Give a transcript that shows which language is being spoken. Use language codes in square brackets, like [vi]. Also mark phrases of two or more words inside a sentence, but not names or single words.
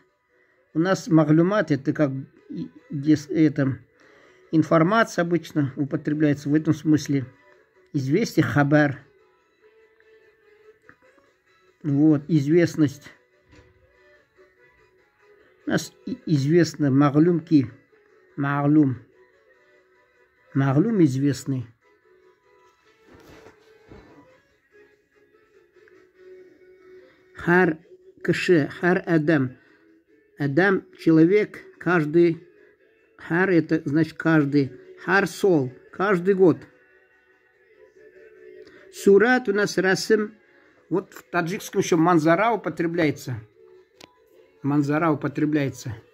[ru] У нас маглюмат – это как... это информация обычно употребляется в этом смысле. Известие, хабар. Вот, известность. У нас известно маглюмки. Маглюм. Маглюм известный. [tt] Хар кеше, хар адам. [ru] Адам – человек, каждый. Хар – это значит каждый. [tg] Хар сол [ru] – каждый год. Сурат у нас расым. Вот в таджикском еще манзара употребляется. Манзара употребляется.